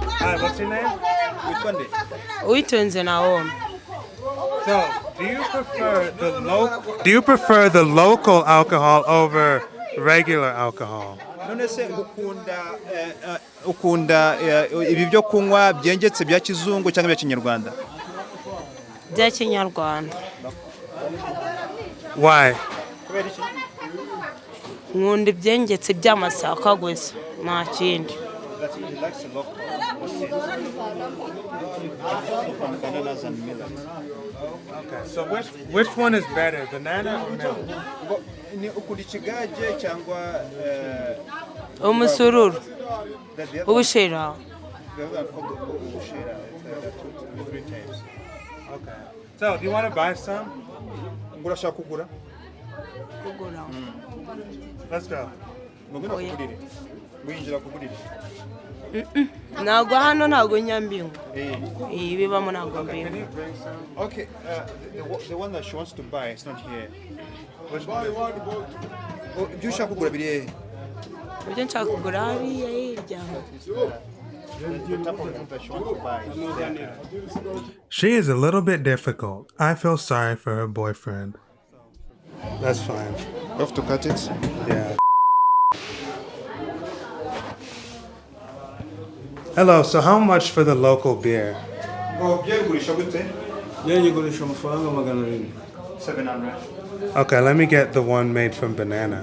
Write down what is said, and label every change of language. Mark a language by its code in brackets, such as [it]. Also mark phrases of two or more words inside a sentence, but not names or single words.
[en] Hi, what's your name? [rw] witwa nde? Uwitonze Naomi. [en] So, do you prefer the local alcohol over regular alcohol? [rw] None se ukunda ibi byo kunywa byengetse bya kizungu cyangwa bya kinyarwanda? Bya Kinyarwanda. [en] Why? [rw] Kubera iki? Nkunda ibyengetse by'amasaka gusa nta kindi. [en] That he likes the local bananas and milk. Okay, so which one is better, banana or milk? [rw] Ni ukunda ikigage cyangwa Umusururu. Ubushera. [en] Okay. So, do you want to buy some? [rw] Urashaka kugura? Kugura. [en] Let's go. [rw] Ngwino kugurire. Winjira kugurire. Ntabwo hano ntabwo nyambingo. Bibamo ntabwo [en] Can [rw] mbingo. [en] you bring some? Okay, the one that she wants to buy is not here. Which one? [rw] Ibyo ushaka kugura biri hehe? Ibyo nshaka kugura hariya hirya. [en] The type of food that she wants to buy is there. She is a little bit difficult. I feel sorry for her boyfriend. That's fine. You have to cut it? Yeah. Hello, so how much for the local beer? [rw] Ngo byegurisha gute? Yanyigurisha amafaranga 700. 700. [en] Okay, let me get the one made from banana.